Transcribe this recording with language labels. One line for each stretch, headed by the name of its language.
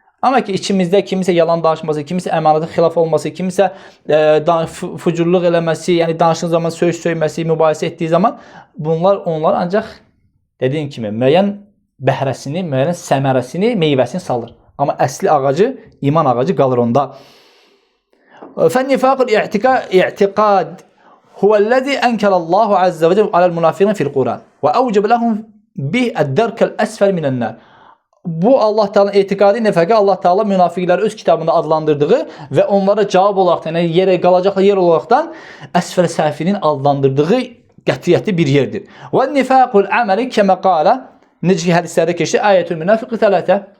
Azerbaijani: Amma ki, içimizdə kimisə yalan danışması, kimisə əmanətə xilaf olması, kimisə fucurluq eləməsi, yəni danışdığı zaman söz söyməsi, mübahisə etdiyi zaman bunlar onlar ancaq dediyim kimi müəyyən bəhrəsini, müəyyən səmərəsini, meyvəsini salır. Amma əsli ağacı, iman ağacı qalır onda.
Arabic: فالنفاق الاعتقاد هو الذي أنكر الله عز وجل على المنافقين في القرآن وأوجب لهم به الدرك الأسفل من النار.
Azerbaijani: Bu Allah Teala'nın etiqadi nifaqı Allah Teala münafiqləri öz kitabında adlandırdığı və onlara cavab olaraq, yəni yerə qalacaqlar yer olaraqdan əsfəl səfilin adlandırdığı qətiyyətli bir yerdir. Və nifaqul amali kəmə qala, necə ki hədislərdə keçdi, ayətül münafiqi tələtə.